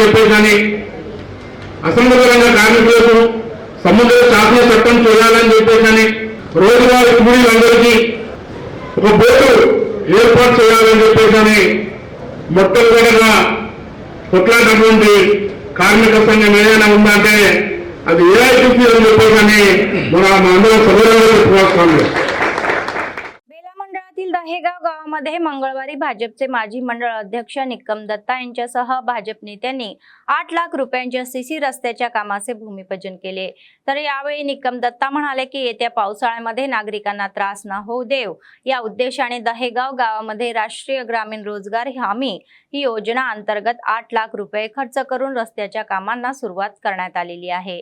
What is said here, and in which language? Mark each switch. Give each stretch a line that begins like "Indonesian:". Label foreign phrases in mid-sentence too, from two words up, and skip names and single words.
Telugu: చెప్పేసి కానీ అసంఘటిత రంగ కార్మికులకు సముద్ర శాసన చట్టం చేయాలని చెప్పేసి కానీ రోజువారీ కూలీలందరికీ ఒక బోర్డు ఏర్పాటు చేయాలని చెప్పేసి కానీ మొట్టమొదటిగా కొట్లాడినటువంటి కార్మిక సంఘం ఏదైనా ఉందంటే అది AITUC అని చెప్పేసి మన అందరం సభలో చెప్పుకోవాలి.
Marathi: बेला मंडळातील 10 दहेगाव गावामध्ये मंगळवारी भाजपचे माजी मंडळ अध्यक्ष निकम दत्ता यांच्यासह भाजप नेत्यांनी 8 लाख रुपयांच्या सीसी रस्त्याच्या कामाचे भूमिपूजन केले। तर यावेळी निकम दत्ता म्हणाले की येत्या पावसाळ्यामध्ये नागरिकांना त्रास न होऊ देव या उद्देशाने दहेगाव गावामध्ये राष्ट्रीय ग्रामीण रोजगार हमी ही योजना अंतर्गत 8 लाख रुपये खर्च करून रस्त्याच्या कामांना सुरुवात करण्यात आलेली आहे।